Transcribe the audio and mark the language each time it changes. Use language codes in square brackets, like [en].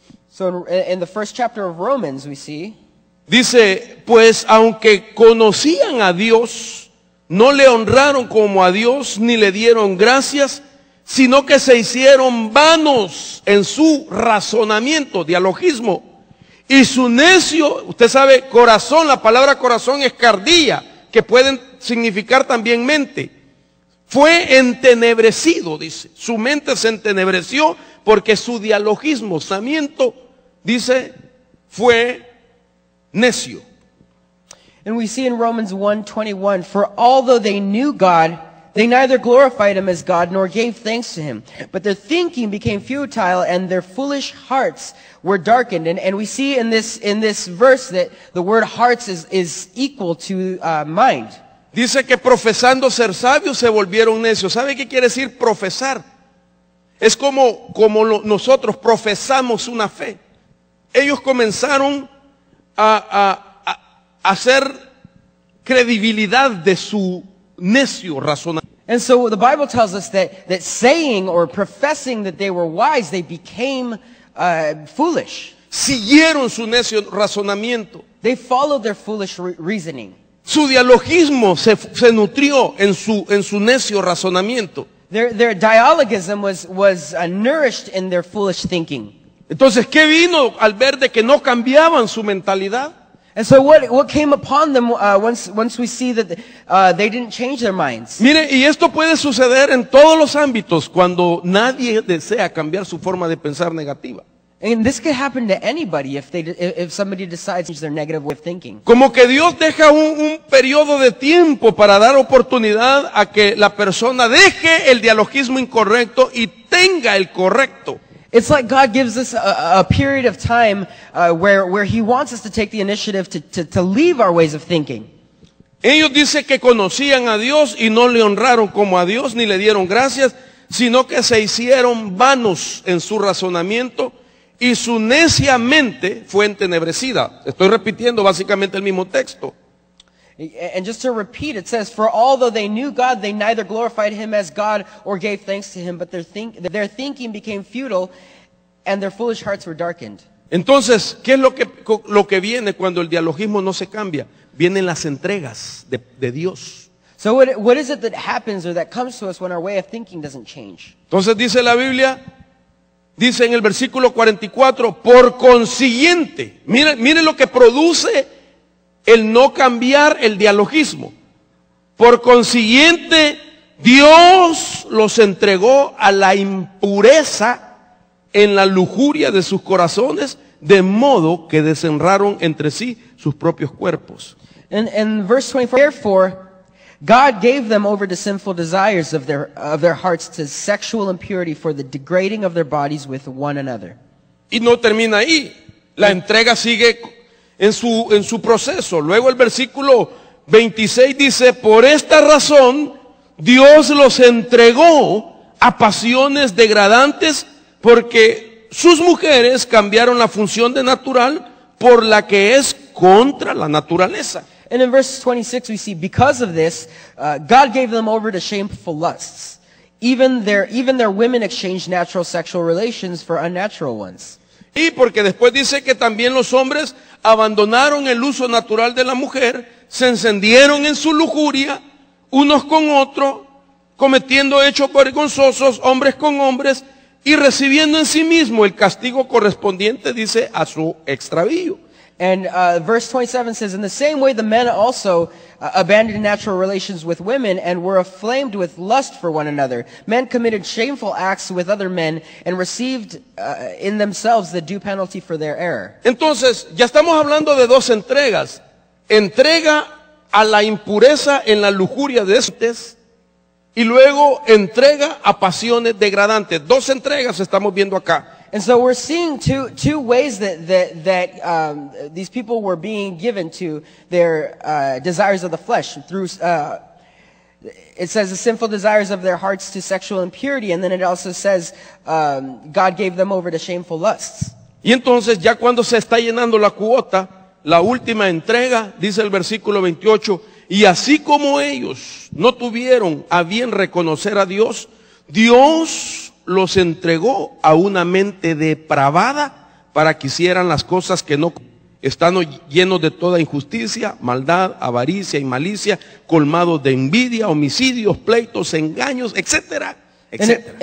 [en] So in the first chapter of Romans we see, [es] dice, pues aunque conocían a Dios, no le honraron como a Dios ni le dieron gracias, sino que se hicieron vanos en su razonamiento, dialogismo, y su necio, usted sabe, corazón, la palabra corazón es cardía, que pueden significar también mente. Fue entenebrecido, dice, su mente se entenebreció porque su dialogismo, pensamiento, dice, fue necio. [en] And we see in Romans 1:21, for although they knew God, they neither glorified him as God nor gave thanks to him. But their thinking became futile and their foolish hearts were darkened. And we see in this verse that the word hearts is equal to mind. [es] Dice que profesando ser sabios se volvieron necios. ¿Sabe qué quiere decir profesar? Es como nosotros profesamos una fe. Ellos comenzaron a hacer credibilidad de su necio razonamiento. [en] And so the Bible tells us that saying or professing that they were wise, they became foolish. [es] Siguieron su necio razonamiento. [en] They followed their foolish reasoning. [es] Su dialogismo se nutrió en su necio razonamiento. [en] Their dialogism was nourished in their foolish thinking. [es] Entonces, ¿qué vino al ver de que no cambiaban su mentalidad? [en] And so what came upon them once we see that they didn't change their minds? [es] Mire, y esto puede suceder en todos los ámbitos cuando nadie desea cambiar su forma de pensar negativa. [en] And this could happen to anybody if somebody decides to change their negative way of thinking. [es] Como que Dios deja un periodo de tiempo para dar oportunidad a que la persona deje el dialogismo incorrecto y tenga el correcto. [en] It's like God gives us a period of time where He wants us to take the initiative to leave our ways of thinking. [es] Ellos dicen que conocían a Dios y no le honraron como a Dios ni le dieron gracias, sino que se hicieron vanos en su razonamiento y su necia mente fue entenebrecida. Estoy repitiendo básicamente el mismo texto. [en] And just to repeat, it says, "For although they knew God, they neither glorified Him as God or gave thanks to Him, but their thinking became futile, and their foolish hearts were darkened." [es] Entonces, ¿qué es lo que viene cuando el dialogismo no se cambia? Vienen las entregas de Dios. [en] So what is it that happens or that comes to us when our way of thinking doesn't change? [es] Entonces dice la Biblia, dice en el versículo 44, por consiguiente, miren lo que produce el no cambiar el dialogismo. Por consiguiente, Dios los entregó a la impureza en la lujuria de sus corazones, de modo que desenraron entre sí sus propios cuerpos. [en] And verse 24, therefore, God gave them over to sinful desires of their hearts, to sexual impurity, for the degrading of their bodies with one another. [es] Y no termina ahí. La entrega sigue en su proceso. Luego el versículo 26 dice, por esta razón Dios los entregó a pasiones degradantes, porque sus mujeres cambiaron la función de natural por la que es contra la naturaleza. [en] And in verse 26 we see, because of this, God gave them over to shameful lusts. Even their women exchanged natural sexual relations for unnatural ones. [es] Y porque después dice que también los hombres abandonaron el uso natural de la mujer, se encendieron en su lujuria, unos con otros, cometiendo hechos vergonzosos, hombres con hombres, y recibiendo en sí mismo el castigo correspondiente, dice, a su extravío. [en] And verse 27 says, in the same way the men also abandoned natural relations with women and were aflamed with lust for one another. Men committed shameful acts with other men and received in themselves the due penalty for their error. [es] Entonces, ya estamos hablando de dos entregas. Entrega a la impureza en la lujuria de estos y luego entrega a pasiones degradantes. Dos entregas estamos viendo acá. [en] And so we're seeing two ways that these people were being given to their desires of the flesh through. It says the sinful desires of their hearts to sexual impurity, and then it also says God gave them over to shameful lusts. [es] Y entonces ya cuando se está llenando la cuota, la última entrega, dice el versículo 28, y así como ellos no tuvieron a bien reconocer a Dios, Dios los entregó a una mente depravada para que hicieran las cosas que no, están llenos de toda injusticia, maldad, avaricia y malicia, colmados de envidia, homicidios, pleitos, engaños, etcétera, etcétera.